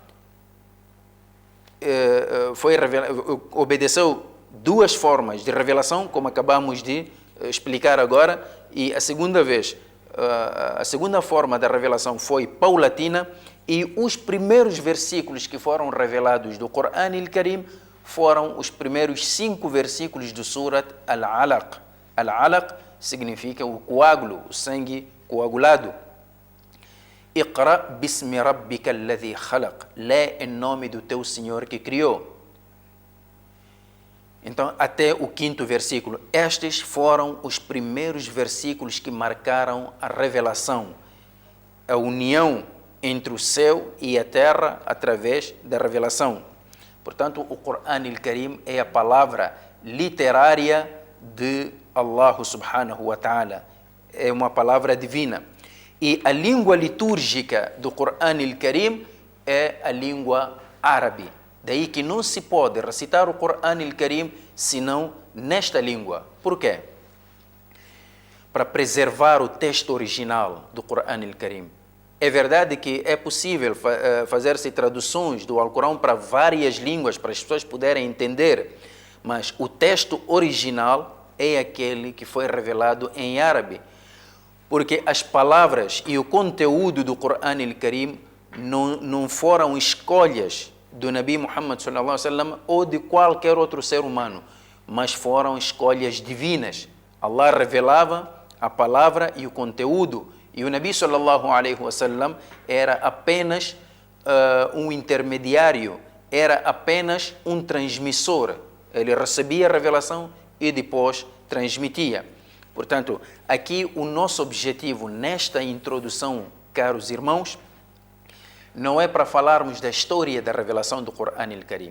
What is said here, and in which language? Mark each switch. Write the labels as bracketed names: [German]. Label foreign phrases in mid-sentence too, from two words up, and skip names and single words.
[Portuguese] Obedeceu duas formas de revelação, como acabamos de explicar agora, e a segunda forma da revelação foi paulatina, e os primeiros versículos que foram revelados do Coran Al-Karim foram os primeiros 5 versículos do Surat Al-Alaq. Al-Alaq significa o coágulo, o sangue coagulado. [Arabic] اقرأ باسم ربك الذي خلق. [Portuguese] Lê em nome do teu Senhor que criou. Então, até o 5º versículo. Estes foram os primeiros versículos que marcaram a revelação, a união entre o céu e a terra através da revelação. Portanto, o Coran Al-Karim é a palavra literária de Allah [Arabic] سبحانه وتعالى. [Portuguese] É uma palavra divina. E a língua litúrgica do Coran Al-Karim é a língua árabe. Daí que não se pode recitar o Coran Al-Karim senão nesta língua. Por quê? Para preservar o texto original do Coran Al-Karim. É verdade que é possível fazer-se traduções do Alcorão para várias línguas, para as pessoas poderem entender, mas o texto original é aquele que foi revelado em árabe, porque as palavras e o conteúdo do Coran Al-Karim não foram escolhas do Nabi Muhammad [Arabic] صلى الله عليه وسلم [Portuguese] ou de qualquer outro ser humano, mas foram escolhas divinas. Allah revelava a palavra e o conteúdo, e o Nabi [Arabic] صلى الله عليه وسلم [Portuguese] era apenas um intermediário, era apenas um transmissor. Ele recebia a revelação e depois transmitia. Portanto, aqui o nosso objetivo nesta introdução, caros irmãos, não é para falarmos da história da revelação do Coran Al-Karim.